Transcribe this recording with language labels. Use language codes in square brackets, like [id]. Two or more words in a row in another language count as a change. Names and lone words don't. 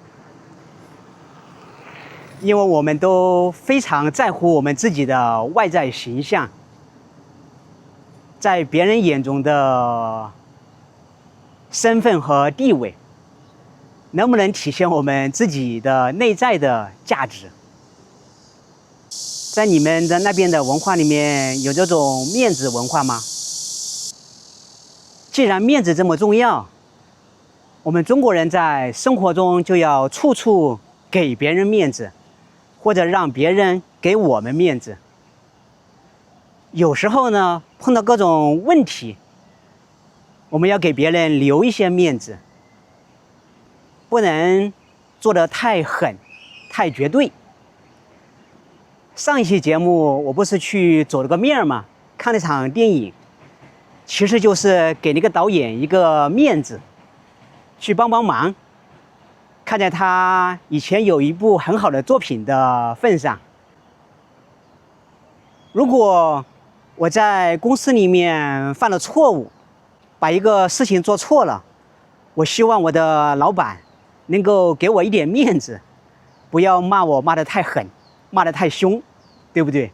[zh] 因為我們都非常在乎我們自己的外在形象，在別人眼中的身份和地位，能不能體現我們自己的內在的價值？在你們的那邊的文化裡面有這種面子文化嗎？既然面子這麼重要，我們中國人在生活中就要處處給別人面子，或者讓別人給我們面子。有時候呢，碰到各種問題，我們要給別人留一些面子，不能做得太狠、太絕對。上一期節目我不是去走了個面嗎？看了場電影，其實就是給那個導演一個面子，去幫幫忙。看在他以前有一部很好的作品的份上，如果我在公司裡面犯了錯誤，把一個事情做錯了，我希望我的老闆能夠給我一點面子，不要罵我罵得太狠，罵得太兇，對不對？